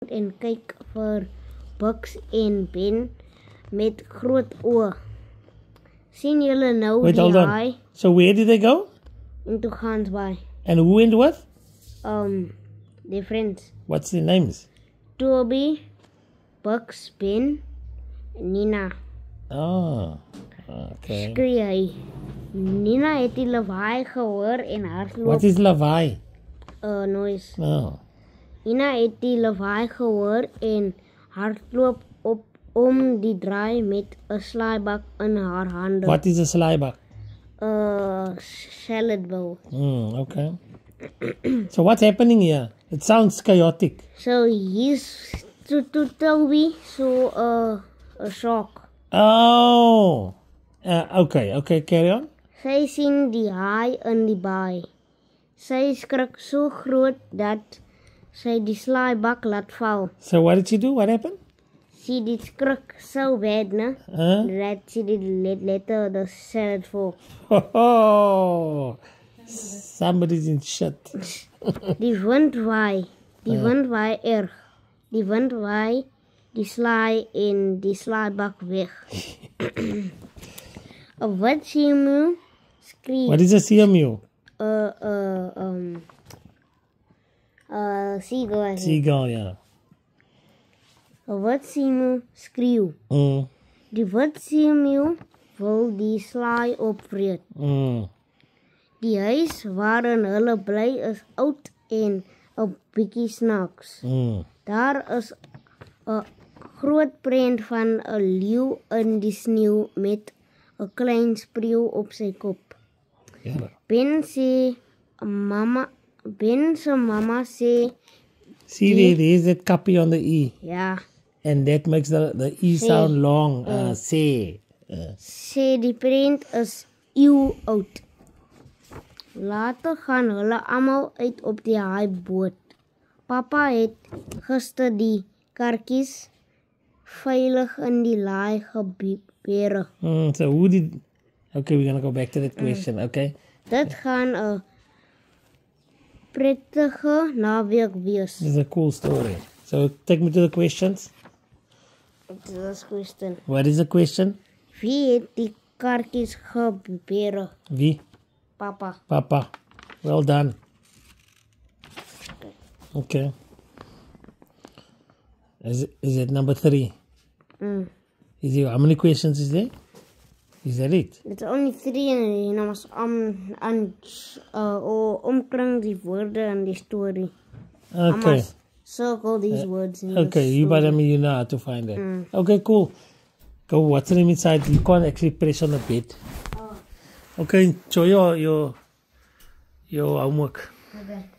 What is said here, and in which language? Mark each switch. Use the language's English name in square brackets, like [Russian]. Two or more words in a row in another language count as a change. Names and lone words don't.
[Afrikaans] en kyk vir Bugs en Ben met groot oë. Sien julle nou [English] Wait, [Afrikaans] die [English] hold on. [Afrikaans] haai [English] So where did they go? into Gansbaai? And who went with? Their friends. What's their names? Toby, Bugs, Ben, Nina. Oh, okay. [Afrikaans] Skree hy. Nina het die lawaai gehoor en hardloop [English] What is lawaai? noise. Oh. [Afrikaans] Nina het die lawaai gehoor en hardloop op om die draai met 'n slaaibak in haar hande. [English] What is a slybug? Salad bowl. Okay. So what's happening here? It sounds chaotic. So he's to Toby so a shock. Oh. Okay, carry on. [Afrikaans] Sy sien die haai in die baai. Sy skrik so groot dat sy die slaaibak laat val. [English] So what did she do? What happened? She did skrik so bad, ne? That she did let the salad fall. Oh, somebody's in shit. [Afrikaans] Die wind waai. Die wind waai erg. Die wind waai die slaai en die slaaibak weg. 'n wit seemeeu skree. [English] What is a CMU? Seagull. I think. Seagull, yeah. [Afrikaans] 'n wit seemeeu skreeu. Die wit seemeeu wil die slaai opvreet. Die huis waarin hulle bly is oud en 'n bietjie snaaks. Daar is 'n groot prent van 'n leeu in die sneeu met 'n klein spreeu op sy kop. [English] Yeah. [Afrikaans] Ben se mamma sê [English] See, there's that copy on the E. [Afrikaans] ja, [English] And that makes the E sound long. Say. [Afrikaans] sê die prent is eeu oud. Later gaan hulle almal uit op die haaiboot. Papa het gister die karkies veilig in die laai gebeere. [English] So who did... Okay, we're going to go back to that question, okay? [Afrikaans] Dit gaan 'n prettige naweek wees. [English] This is a cool story. So take me to the questions. [Afrikaans] Dit is question. [English] What is the question? [Afrikaans] Wie het die karkies gebeere? Wie? Papa. Papa. [English] Well done. Okay. Is it number 3? How many questions is there? Is that it? It's only 3 [Afrikaans] en jy must omkring die woorde in die story. [English] Okay. Circle these words in Okay, you know how to find it. Okay, cool. Go, what's the name inside? You can't actually press on the bed. Okay, enjoy your homework. Okay.